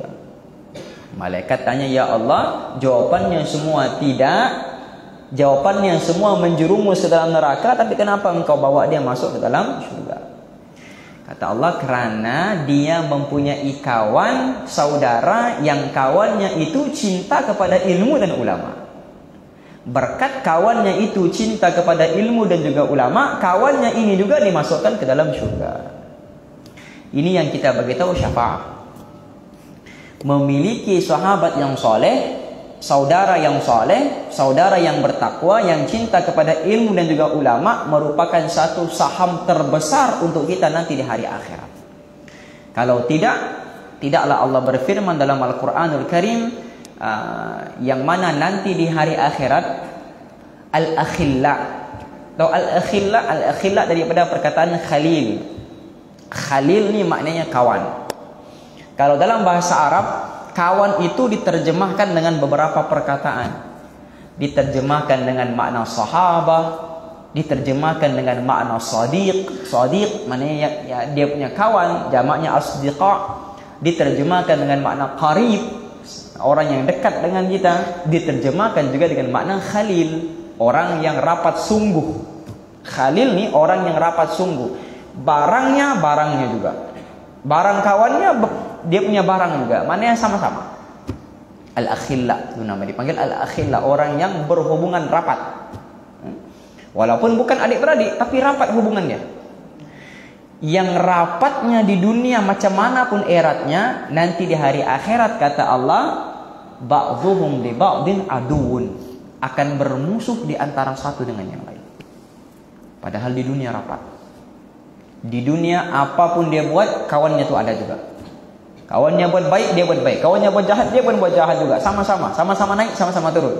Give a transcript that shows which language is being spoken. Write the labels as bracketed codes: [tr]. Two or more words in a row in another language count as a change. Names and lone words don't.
[ms] Malaikat tanya, ya Allah, jawabannya semua tidak, jawapannya semua menjerumus ke dalam neraka, tapi kenapa engkau bawa dia masuk ke dalam syurga? Kata Allah, kerana dia mempunyai kawan, saudara, yang kawannya itu cinta kepada ilmu dan ulama. Berkat kawannya itu cinta kepada ilmu dan juga ulama, kawannya ini juga dimasukkan ke dalam syurga. Ini yang kita beritahu syafaat. Memiliki sahabat yang soleh, saudara yang soleh, saudara yang bertakwa, yang cinta kepada ilmu dan juga ulama, merupakan satu saham terbesar untuk kita nanti di hari akhirat. Kalau tidak, tidaklah Allah berfirman dalam Al-Quranul Karim, yang mana nanti di hari akhirat, al-akhilla. Tahu al-akhilla? Al-akhilla daripada perkataan khalil. Khalil ni maknanya kawan. Kalau dalam bahasa Arab, kawan itu diterjemahkan dengan beberapa perkataan. Diterjemahkan dengan makna sahabah, diterjemahkan dengan makna sadiq. Sadiq maknanya ya, dia punya kawan, jamaknya asdiqa. Diterjemahkan dengan makna qarib, orang yang dekat dengan kita. Diterjemahkan juga dengan makna khalil, orang yang rapat sungguh. Khalil ni orang yang rapat sungguh. Barangnya juga. Barang kawannya dia punya barang juga, maknanya sama-sama. Al-akhilla itu nama dipanggil al-akhilla, orang yang berhubungan rapat. Walaupun bukan adik-beradik, tapi rapat hubungannya. Yang rapatnya di dunia macam manapun eratnya, nanti di hari akhirat kata Allah, [ar] بعضهم لبعض عدو, [ms] akan bermusuh di antara satu dengan yang lain. Padahal di dunia rapat. Di dunia apapun dia buat, kawannya tu ada juga. Kawannya buat baik, dia buat baik. Kawannya buat jahat, dia pun buat jahat juga. Sama-sama, sama-sama naik, sama-sama turun.